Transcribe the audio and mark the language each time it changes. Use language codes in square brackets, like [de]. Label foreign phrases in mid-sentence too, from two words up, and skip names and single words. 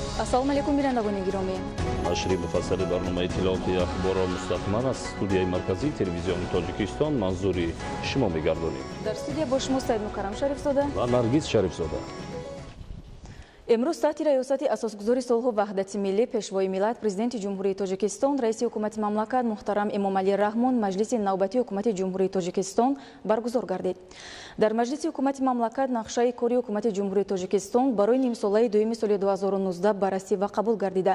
[tg] ассалому алейкум бирандагони гиромӣ. нашри муфассали барномаи иттилооти ахборро мустақиман аз студияи марказии телевизиони Тоҷикистон манзури шумо мегардонем. Дар студия бо шумо Саид Мукаррам Шарифзода ва Наргиз Шарифзода. امروز تحت ریاست اساسگذار صلح و وحدت ملی پیشوای ملت پرزیدنت جمهوری تاجیکستان رئیس حکومت مملکت محترم امامعلی رحمون مجلس نوبتی حکومت جمهوری تاجیکستان برگزار گردید. در مجلس حکومت مملکت نقشه کاری حکومت جمهوری تاجیکستان برای نیم ساله دوم سال 2019 بررسی و قبول گردیده.